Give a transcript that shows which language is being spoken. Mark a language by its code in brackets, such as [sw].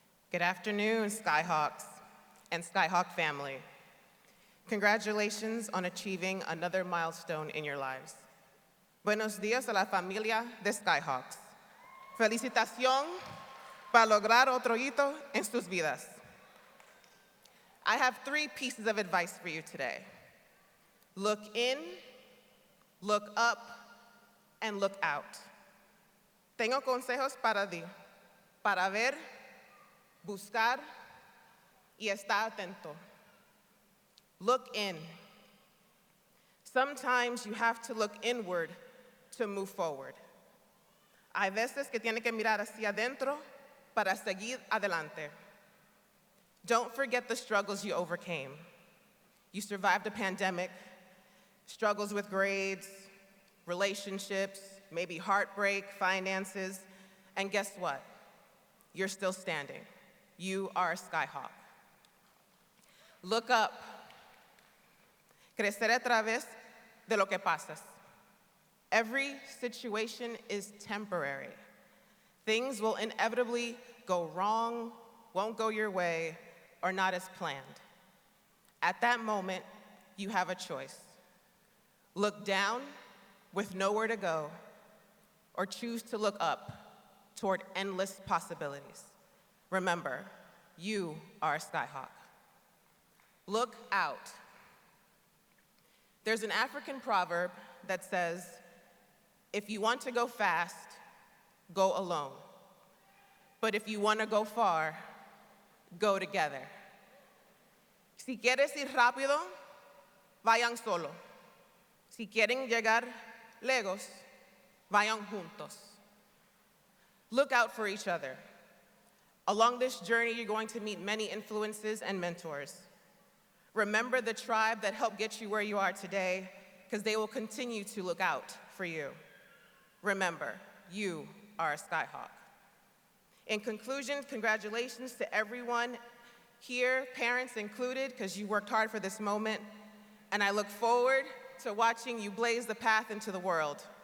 [en] Good afternoon, Skyhawks and Skyhawk family. Congratulations on achieving another milestone in your lives. [es] Buenos días a la familia de Skyhawks. Felicitación para lograr otro hito en sus vidas. [en] I have 3 pieces of advice for you today. Look in, look up, and look out. [es] Tengo consejos para ti, para ver, buscar, y estar atento. [en] Look in. Sometimes you have to look inward to move forward. [es] Hay veces que tiene que mirar hacia adentro para seguir adelante. [en] Don't forget the struggles you overcame. You survived a pandemic, struggles with grades, relationships, maybe heartbreak, finances, and guess what? You're still standing. You are a Skyhawk. Look up. [es] Crecer a través de lo que pasas. [en] Every situation is temporary. Things will inevitably go wrong, won't go your way, or not as planned. At that moment, you have a choice. Look down with nowhere to go, or choose to look up toward endless possibilities. Remember, you are a Skyhawk. Look out. There's an African proverb that says, if you want to go fast, go alone. But if you want to go far, go together. [es] Si quieres ir rápido, vayan solo. Si quieren llegar lejos, vayan juntos. [en] Look out for each other. Along this journey, you're going to meet many influences and mentors. Remember the tribe that helped get you where you are today, because they will continue to look out for you. Remember, you are a Skyhawk. In conclusion, congratulations to everyone here, parents included, because you worked hard for this moment, and I look forward to watching you blaze the path into the world.